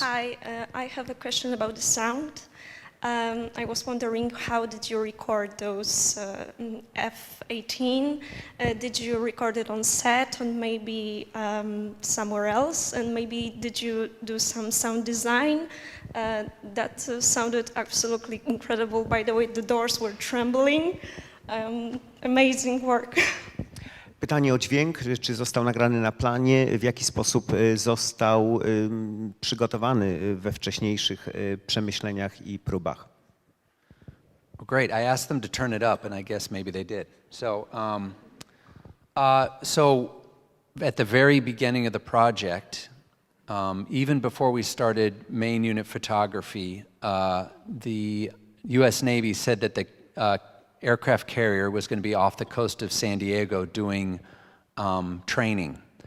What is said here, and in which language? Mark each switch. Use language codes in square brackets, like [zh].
[en] Hi, I have a question about the sound. I was wondering, how did you record those F-18? Did you record it on set or maybe somewhere else? And maybe did you do some sound design? That sounded absolutely incredible. By the way, the doors were trembling. Amazing work. [pl] Pytanie o dźwięk, czy został nagrany na planie, w jaki sposób został przygotowany we wcześniejszych przemyśleniach i próbach. [en] Well, great. I asked them to turn it up, and I guess maybe they did. So at the very beginning of the project, even before we started main unit photography, the U.S. Navy said that the aircraft carrier was going to be off the coast of San Diego doing training.